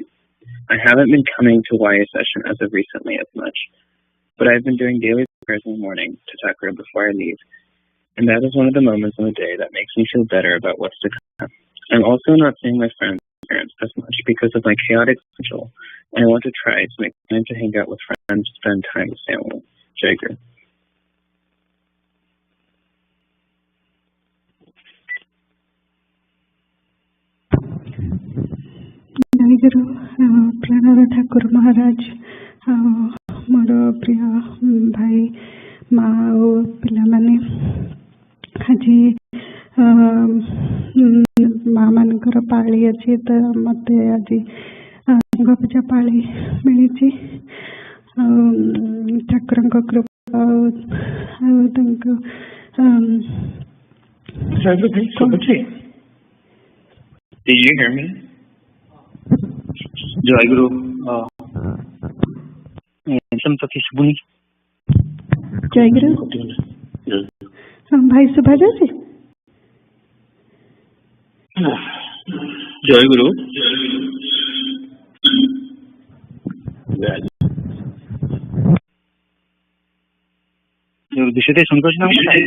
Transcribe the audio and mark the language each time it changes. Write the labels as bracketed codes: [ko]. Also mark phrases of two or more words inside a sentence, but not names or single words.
[en] I haven't been coming to YA session as of recently as much, but I've been doing daily prayers in the morning to Thakura before I leave, and that is one of the moments in the day that makes me feel better about what's to come. I'm also not seeing my friends and parents as much because of my chaotic schedule, and I want to try to make time to hang out with friends, spend time with family. Jager. [or] ଜୟଗୁରୁ ପ୍ରାଣର ଠାକୁର ମହାରାଜ ମୋର ପ୍ରିୟ ଭାଇ ମା ଓ ପିଲାମାନେ, ଆଜି ମା ମାନଙ୍କର ପାଳି ଅଛି, ତ ମୋତେ ଆଜି ସଂଘ ପୂଜା ପାଳି ମିଳିଛି। ଆଉ ଠାକୁରଙ୍କ କୃପା ଆଉ ତାଙ୍କ [en] Did you hear me? Jayaguru. [or] ସମ୍ପତ୍ତି ଶୁଭୁନି। ଜୟଗୁରୁ ଭାଇ ଶୁଭା ଯାଉଛି? Jayaguru. ବିଶୁଦ୍ଧ ଶୁଣିପାରୁଛି ନା?